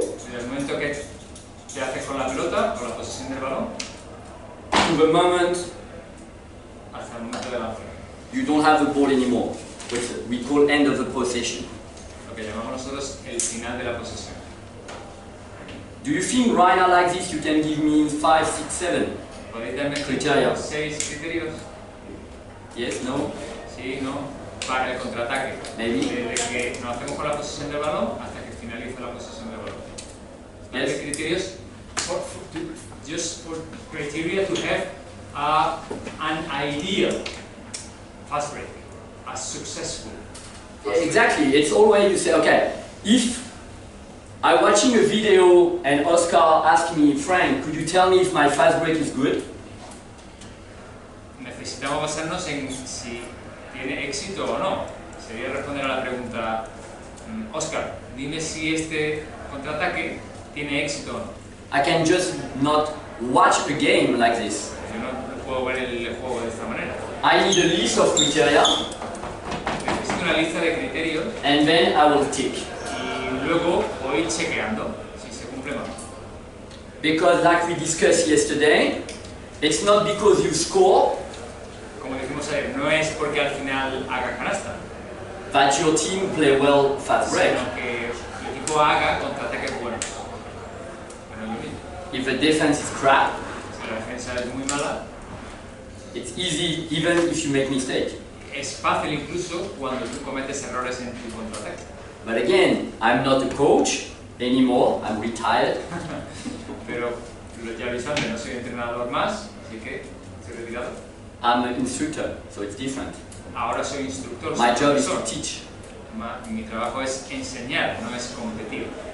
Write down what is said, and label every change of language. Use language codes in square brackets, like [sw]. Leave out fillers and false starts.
[es] Desde el momento que te haces con la pelota, con la posesión del balón, [en] to the moment [es] hasta el momento de lanzar. [en] you don't have the ball anymore, which we call end of the possession. [es] Lo que llamamos nosotros el final de la posesión. [en] Do you think right now like this you can give me 5, 6, 7? [es] ¿Podéis darme [en] Criteria. [es] 6 criterios? [en] Yes, no? [es] Sí, no. Para el contraataque. [en] Maybe. [es] Desde que nos hacemos con la posesión del balón hasta que finaliza la posesión del balón. [en] Yes. Criterios just for criteria to have an ideal fast break, a successful. Exactly, it's always you say, okay, if I'm watching a video and Oscar asked me, Frank, could you tell me if my fast break is good? [es] Necesitamos basarnos en si tiene éxito o no. Sería responder a la pregunta, Oscar, dime si este contraataque tiene éxito o no. [en] I can just not watch a game like this. [es] Yo no puedo ver el juego de esta manera. [en] I need a list of criteria [es] Necesito una lista de criterios [en] and then I will tick. [es] y luego voy chequeando si se cumple o no. [en] Because like we discussed yesterday, it's not because you score [es] Como dijimos ayer, no es porque al final haga canasta, [en] that your team play well fast break. [es] sino que el equipo haga contraataques buenos. Pero lo mismo. [en] If the defense is crap, [es] Si la defensa es muy mala, [en] it's easy even if you make mistake. [es] es fácil incluso cuando tú cometes errores en tu contraataque. [en] But again, I'm not a coach anymore, I'm retired. [es] Pero ya avisando, no soy entrenador más, así que estoy retirado. [en] I'm an instructor, so it's different. [es] Ahora soy instructor, [en] My [es] soy [en] job is to [es] profesor. [en] teach. [es] Mi trabajo es enseñar, no es competir.